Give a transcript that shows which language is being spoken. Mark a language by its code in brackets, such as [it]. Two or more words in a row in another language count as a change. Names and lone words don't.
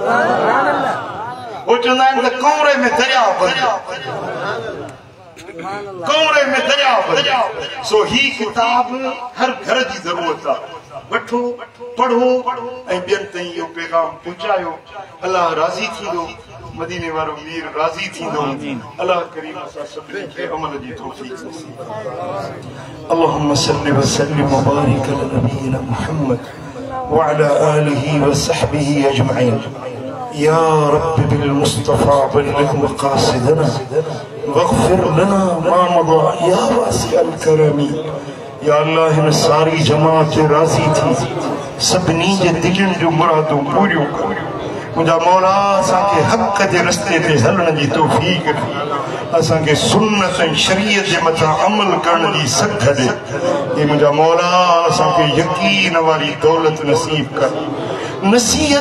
[sd] वो चवंदा आहिनि त कौरे में दरिया कौरे में दरिया सो ही किताब हर घर जी ज़रूरत आहे वठो पढ़ो ऐं ॿियनि ताईं इहो पैगाम पहुचायो अल्लाह राज़ी थींदो मदीने वारो मीर राज़ी थींदो अल्लाह करीम असां सभिनी खे अमल जी तौफ़ीक़ नसीब [ar] اللهم صل وسلم وبارك على نبينا محمد وعلى آله وصحبه أجمعين يا رب بالمصطفى بلغ مقاصدنا واغفر لنا ما مضى يا واسع الكرم يا الله हिन सारी जमात राज़ी थी सभिनी जे दिलनि जो मुरादूं पूरियूं कर मुंहिंजा मौला असांखे हक़ [sd] जे रस्ते ते हलण जी तौफ़ीक़ ॾे असांखे सुन्नत ऐं शरीयत जे मथां अमल करण जी सघ ॾे हे मुंहिंजा मौला असांखे यकीन वारी दौलत नसीब कर नसीहत